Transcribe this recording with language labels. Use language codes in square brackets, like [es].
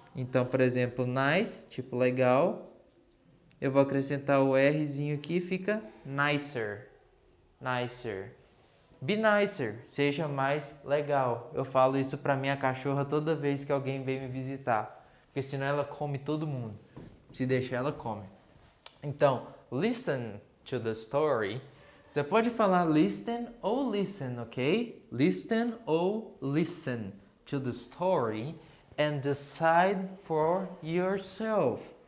[pt] Então, por exemplo, nice, tipo legal. Eu vou acrescentar o Rzinho aqui e fica nicer. Nicer. [en] Be nicer, [pt] seja mais legal. Eu falo isso pra minha cachorra toda vez que alguém vem me visitar. Porque senão ela come todo mundo. Se deixar, ela come. [en] Então, listen to the story. [pt] Você pode falar listen ou listen, ok? [en] Listen ou listen to the story and decide for yourself.